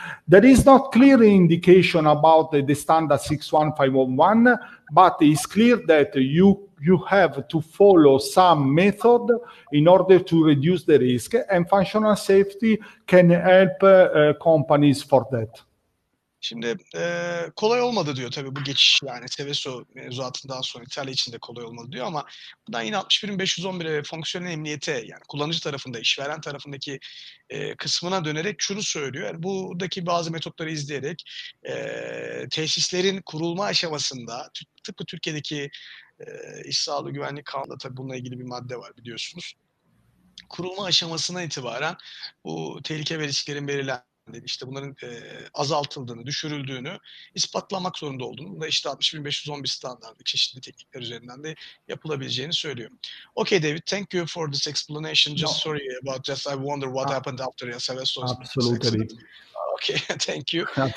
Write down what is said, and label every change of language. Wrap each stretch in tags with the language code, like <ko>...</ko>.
<en>There is not clear indication about the standard 61511, but it's clear that you have to follow some method in order to reduce the risk, and functional safety can help companies for that.</en> <tr>Şimdi kolay olmadı diyor tabii bu geçiş, yani Seveso mevzuatından sonra İtalya için de kolay olmadı diyor, ama buradan yine 61.511'e ve fonksiyonel emniyete, yani kullanıcı tarafında, işveren tarafındaki kısmına dönerek şunu söylüyor. Yani buradaki bazı metotları izleyerek tesislerin kurulma aşamasında, tıpkı Türkiye'deki İş Sağlığı Güvenlik Kanunu'nda tabii bununla ilgili bir madde var biliyorsunuz. Kurulma aşamasına itibaren bu tehlike ve risklerin belirlendiğini, işte bunların azaltıldığını, düşürüldüğünü ispatlamak zorunda olduğunu da işte 60.511 standartı çeşitli teknikler üzerinden de yapılabileceğini söylüyor.</tr> <en>Okay, David, thank you for this explanation. Just sorry about I wonder what happened after Seveso's accident. Okay, thank you.</en>